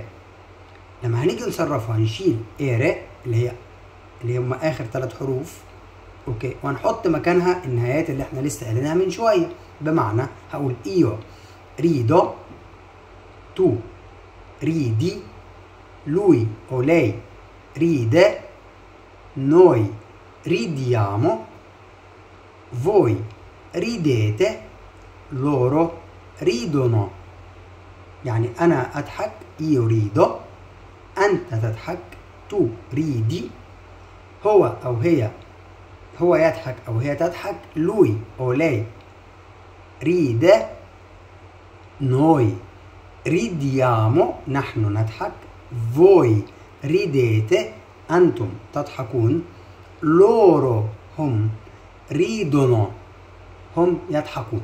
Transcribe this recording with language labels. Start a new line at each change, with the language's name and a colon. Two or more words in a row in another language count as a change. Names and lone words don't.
Arabic: لما هنيجي نصرفها هنشيل ايره اللي هم اخر ثلاث حروف، اوكي، وهنحط مكانها النهايات اللي احنا لسه قايلينها من شويه. بمعنى هقول
Italian: io rido, tu ridi, lui o lei ride, noi ridiamo، voi ridete، loro ridono.
Arabic: يعني انا اضحك
Italian: io rido،
Arabic: أنت تضحك
Italian: tu ridi,
Arabic: هو أو هي هو يضحك أو هي تضحك
Italian: lui o lei ride, noi ridiamo
Arabic: نحن نضحك،
Italian: voi ridete
Arabic: أنتم تضحكون، لورو هم ريدونو هم يضحكون.